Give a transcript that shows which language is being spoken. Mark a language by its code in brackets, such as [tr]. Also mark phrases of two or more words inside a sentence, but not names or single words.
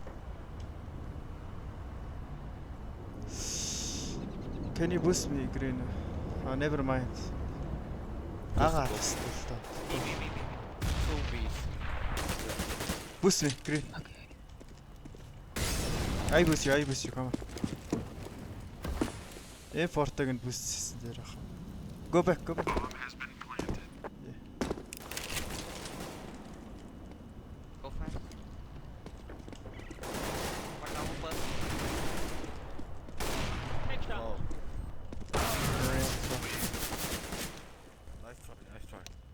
[en] Can you boost me green? Never mind. Ага. B. Two Bs. Boost me green. I boost you, come on. [mn] A4-таг нь boost хийсэн дээр ах. [en] Go back. Go fast. One now open. Next down. Oh, nice try.